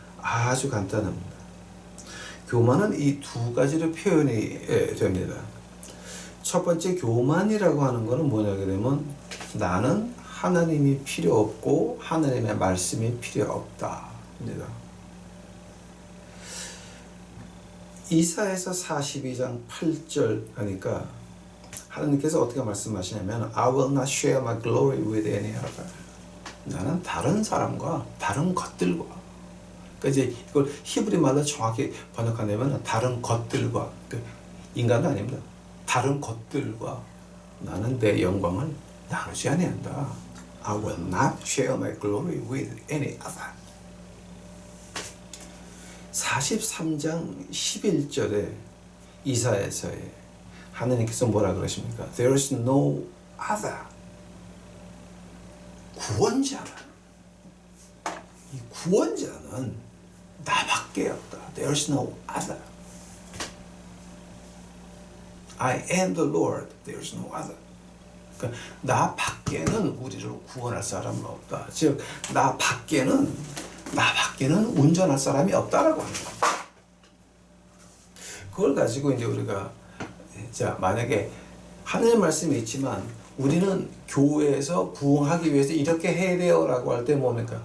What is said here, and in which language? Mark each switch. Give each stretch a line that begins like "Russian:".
Korean: 아주 간단합니다. 교만은 이 두 가지로 표현이 됩니다. 첫 번째 교만이라고 하는 것은 뭐냐게 되면 나는 하나님이 필요 없고 하나님의 말씀이 필요 없다입니다. 이사야서 42장 8절 하니까 하나님께서 어떻게 말씀하시냐면
English: I will not share my glory with any other.
Korean: 나는 다른 사람과 다른 것들과, 그러니까 이제 이걸 히브리 말로 정확히 번역하려면 다른 것들과, 인간은 아닙니다. 다른 것들과 나는 내 영광을 나누지 아니한다.
English: I will not share my glory with any other.
Korean: 43장 11절에 이사야서에 하나님께서 뭐라 그러십니까?
English: There is no other.
Korean: 구원자는, 이 구원자는 나밖에 없다.
English: There is no other. I am the Lord. There is no other.
Korean: 그러니까 나 밖에는 우리를 구원할 사람은 없다. 즉 나 밖에는 운전할 사람이 없다라고 하는 거예요. 그걸 가지고 이제 우리가 자 만약에 하나님 말씀이 있지만 우리는 교회에서 부흥하기 위해서 이렇게 해야 돼요라고 할 때 뭡니까?